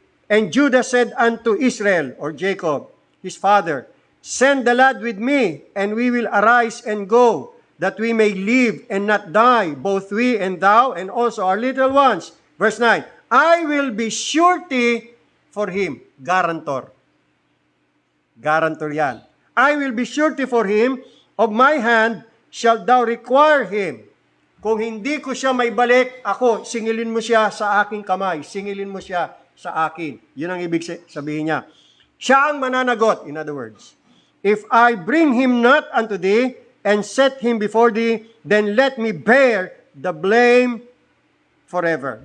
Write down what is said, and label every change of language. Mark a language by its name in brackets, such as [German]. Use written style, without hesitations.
[English] And Judah said unto Israel, or Jacob, his father, send the lad with me, and we will arise and go, that we may live and not die, both we and thou, and also our little ones. Verse 9. I will be surety for him. Guarantor. Guarantor yan. I will be surety for him. Of my hand shalt thou require him. [Filipino] Kung hindi ko siya may balik, ako, singilin mo siya sa aking kamay. Singilin mo siya sa akin. Yun ang ibig sabihin niya. Siya ang mananagot, [English] in other words. If I bring him not unto thee, and set him before thee, then let me bear the blame forever.